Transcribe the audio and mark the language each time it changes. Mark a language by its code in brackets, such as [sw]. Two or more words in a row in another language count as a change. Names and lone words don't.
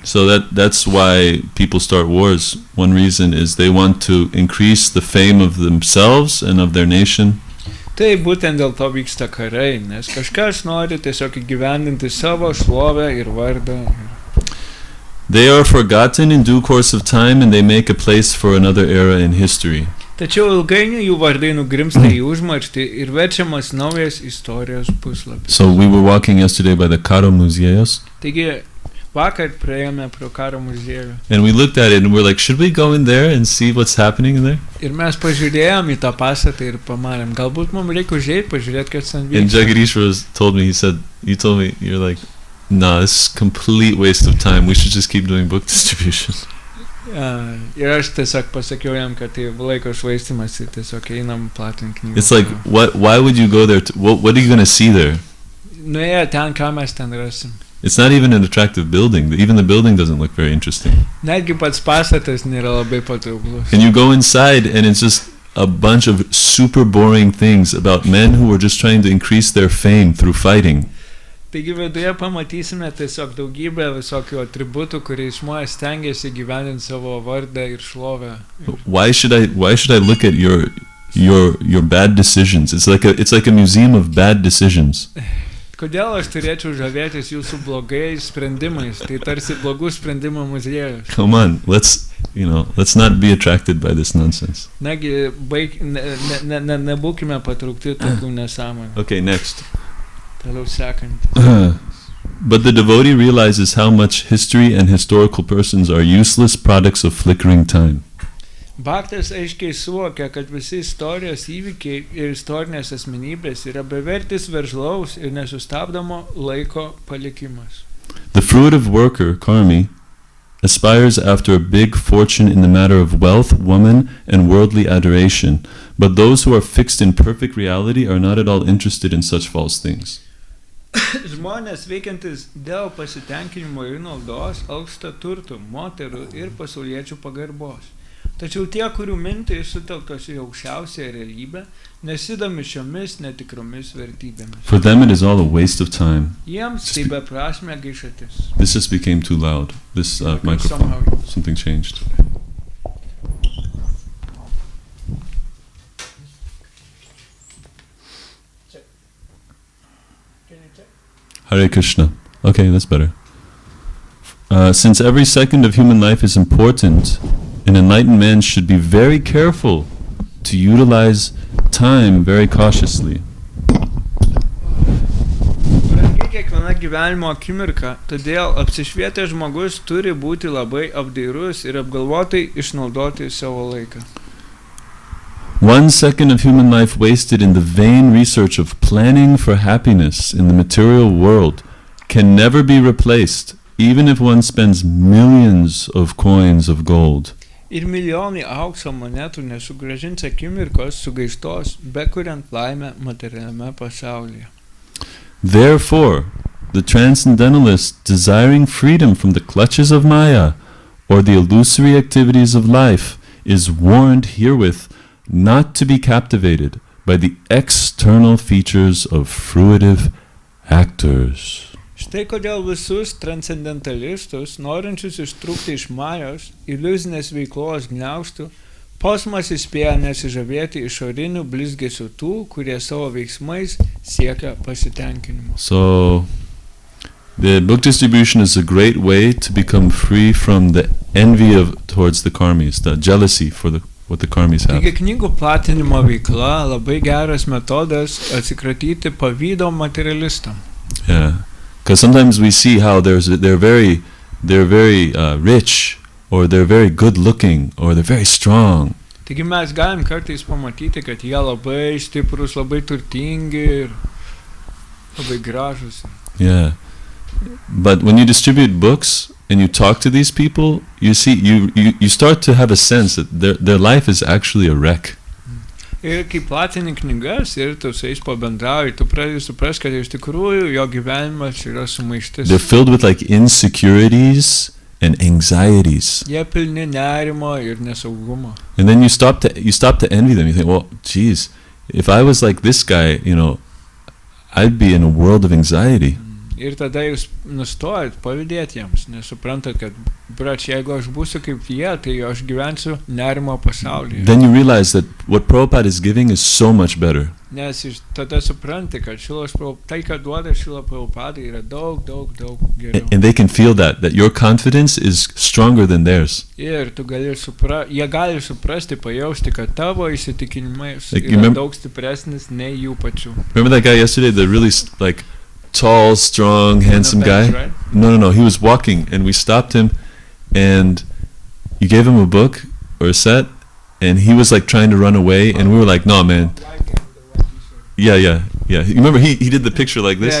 [en] So that's why people start wars. One reason is they want to increase the fame of themselves and of their nation. [lt] Tai būtent dėl to vyksta karai, nes kažkas nori tiesiog įgyvendinti savo šlovę ir vardą. [en] They are forgotten in due course of time and they make a place for another era in history. [lt] Tačiau ilgainiui jų vardai nugrimsta į užmarštį ir verčiamas naujas istorijos puslapis. [en] So we were walking yesterday by the Karo muziejus. [lt] Taigi, vakar praėjome pro Karo muziejų. [en] And we looked at it and we're like, should we go in there and see what's happening in there? [lt] Ir mes pažiūrėjom į tą pastatą ir pamanėm, galbūt mums reikia užeit, pažiūrėti, kas ten vyksta. [en] And Jagadish told me, you told me, you're like, no, this is complete waste of time. We should just keep doing book distribution. [lt] Ir aš tiesiog pasakiau jam, kad tai laiko švaistymas ir tiesiog einam platinti knygų. [en] It's like, why would you go there? What are you going to see there? [lt] Nuėję ten, ką mes ten rasim. [en] It's not even an attractive building. Even the building doesn't look very interesting. [lt] Netgi pats pastatas nėra labai patrauklus. [en] And you go inside and it's just a bunch of super boring things about men who were just trying to increase their fame through fighting. [lt] Taigi viduje pamatysime tiesiog daugybę visokių atributų, kuriais žmonės stengiasi gyvendinti savo vardą ir šlovę. [en] Why should I look at your bad decisions? It's like a museum of bad decisions. [lt] Kodėl aš turėčiau žavėtis jūsų blogais sprendimais? Tai tarsi blogų sprendimų muziejus. [en] Come on, let's not be attracted by this nonsense. [lt] Nagi, nebūkime patraukti tokių nesąmonių. [en] Okay, next. But the devotee realizes how much history and historical persons are useless products of flickering time. [lt] Bhaktas aiškiai suvokia, kad visi istorijos įvykiai ir istorinės asmenybės yra bevertis veržlaus ir nesustabdomo laiko palikimas. [en] The fruitive worker, karmi, aspires after a big fortune in the matter of wealth, woman, and worldly adoration, but those who are fixed in perfect reality are not at all interested in such false things. [lt] Žmonės veikiantis dėl pasitenkinimo ir naudos alksta turtų, moterų ir pasauliečių pagarbos. Tačiau tie, kurių mintys sutelktos į aukščiausią realybę, nesidomi šiomis netikromis vertybėmis. [en] For them it is all a waste of time. [lt] Jiems tai beprasmė gaišatis. [en] This just became too loud. This microphone. Something changed. [sa] Hare Krishna. [en] Okay, that's better. Since every second of human life is important, an enlightened man should be very careful to utilize time very cautiously. [lt] Brangi kiekviena gyvenimo akimirka, todėl apsišvietęs žmogus turi būti labai apdairus ir apgalvotai išnaudoti savo laiką. [en] 1 second of human life wasted in the vain research of planning for happiness in the material world can never be replaced, even if one spends millions of coins of gold. [lt] Ir milijonai aukso monetų nesugrąžins akimirkos sugaištos, bekuriant laimę materialiame pasaulyje. [en] Therefore, the transcendentalist, desiring freedom from the clutches of Maya or the illusory activities of life, is warned herewith not to be captivated by the external features of fruitive actors. [lt] Štai kodėl visus transcendentalistus, norinčius ištrūkti iš Majos, iliuzinės veiklos gniaužtų, Posmas įspėja nesižavėti išorinių blizgesių tų, kurie savo veiksmais siekia pasitenkinimo. [en] So, the book distribution is a great way to become free from the envy towards the karmis, the jealousy for what the karmis have. [lt] Taigi knygų platinimo veikla labai geras metodas atsikratyti pavydo materialistam. [en] Yeah, because sometimes we see how they're very rich, or they're very good looking, or they're very strong. [lt] Taigi mes galim kartais pamatyti, kad jie labai stiprus, labai turtingi ir labai gražus. [en] Yeah. But when you distribute books and you talk to these people, you see you start to have a sense that their life is actually a wreck. [lt] Ir kai platini knygas ir tu su jais pabendrauji, tu pradedi suprasti, kad iš tikrųjų jo gyvenimas yra sumaištis. [en] They're filled with like insecurities and anxieties. [lt] Jie pilni nerimo ir nesaugumo. [en] And then you stop to envy them. You think, well, geez, if I was like this guy, I'd be in a world of anxiety. [lt] Ir tada jūs nustojat pavydėti jiems, nes suprantat, kad brač, jeigu aš būsiu kaip jie, tai aš gyvensiu nerimo pasaulyje. [en] Then you realize that what Prabhupada is giving is so much better. [lt] Nes tada supranti, kad tai, ką duoda Šrila Prabhupada, yra daug geriau. [en] And they can feel that your confidence is stronger than theirs. [lt] Ir tu jie gali suprasti, pajausti, kad tavo įsitikinimai yra daug stipresnis nei jų pačių. [en] Remember that guy yesterday, the really like tall, strong, handsome guy? Right? No. He was walking, and we stopped him, and you gave him a book or a set, and he was like trying to run away, and we were like, "No, man." Yeah. You remember he did the picture like this?